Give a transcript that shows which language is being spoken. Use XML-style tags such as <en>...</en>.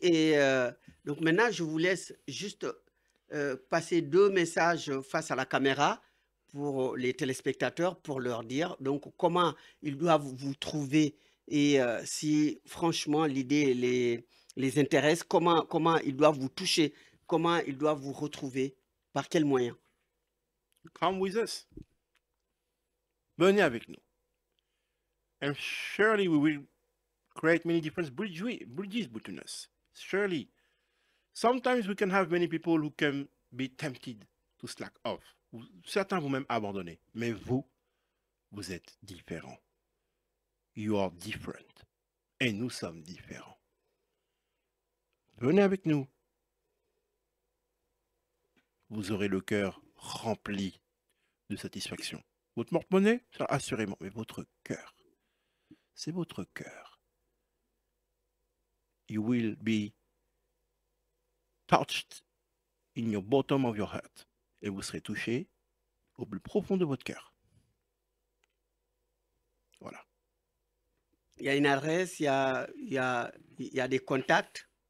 <fr>Et donc maintenant, je vous laisse juste passer 2 messages face à la caméra pour les téléspectateurs, pour leur dire donc comment ils doivent vous trouver et si franchement l'idée les intéresse, comment ils doivent vous toucher, comment ils doivent vous retrouver, par quels moyens.</fr> <en>Come with us.</en> <fr>Venez avec nous.</fr> <en>And surely we will create many different bridges between us. Surely. Sometimes we can have many people who can be tempted to slack off.</en> <fr>Certains vont même abandonner. Mais vous, vous êtes différents.</fr> <en>You are different.</en> <fr>Et nous sommes différents. Venez avec nous. Vous aurez le cœur rempli de satisfaction. Votre porte-monnaie, assurément, mais votre cœur. C'est votre cœur.</fr> <en>You will be touched in your bottom of your heart.</en> <fr>Et vous serez touché au plus profond de votre cœur. Voilà. Il y a une adresse, il y a des contacts.</fr>